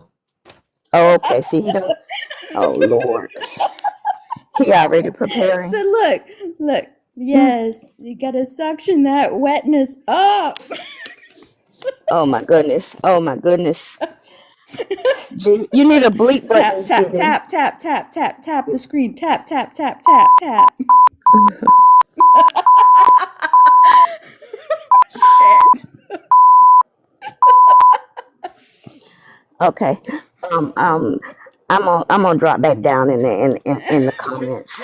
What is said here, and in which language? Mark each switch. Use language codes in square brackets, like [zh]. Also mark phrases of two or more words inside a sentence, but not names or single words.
[en] Oh, okay, see he don't. Oh Lord, he already it. preparing. So look. Yes, you gotta suction that wetness up. Oh my goodness. Oh my goodness. Gee, you need a bleep Tap button, tap Judy. tap tap tap tap tap the screen. Tap tap tap tap tap. Shit. Okay. Um, um, I'm gonna drop back down in the comments.